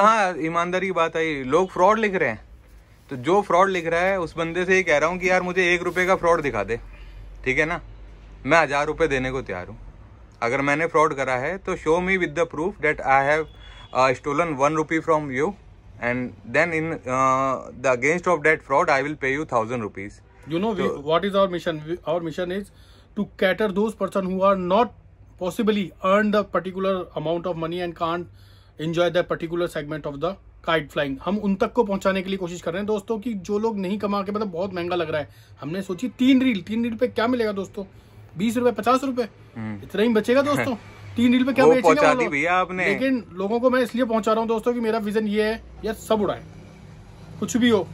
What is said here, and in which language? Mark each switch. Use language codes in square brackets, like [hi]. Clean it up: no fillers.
[hi] हाँ, ईमानदारी की बात आई, लोग फ्रॉड लिख रहे हैं, तो जो फ्रॉड लिख रहा है उस बंदे से ये कह रहा हूँ कि यार मुझे 1 रुपए का फ्रॉड दिखा दे, ठीक है ना, मैं 1000 रुपए देने को तैयार हूँ। अगर मैंने फ्रॉड करा है तो [en] Show me with the proof that I have stolen 1 rupee from you, and then in the against of that fraud I will pay you 1000 rupees. You know what is our mission? Our mission is to cater those person who are not possibly earn the particular amount of money and can't enjoy that particular segment of the kite flying. [hi] हम उन तक को पहुंचाने के लिए कोशिश कर रहे हैं दोस्तों, कि जो लोग नहीं कमा के, मतलब बहुत महंगा लग रहा है। हमने सोची 3 रील पे क्या मिलेगा दोस्तों, 20 रुपए, 50 रुपए, इतना ही बचेगा दोस्तों। 3 रील पे क्या बेचेगा भैया आपने। लेकिन लोगों को मैं इसलिए पहुंचा रहा हूँ दोस्तों कि मेरा विजन ये है, यार सब उड़ाए, कुछ भी हो।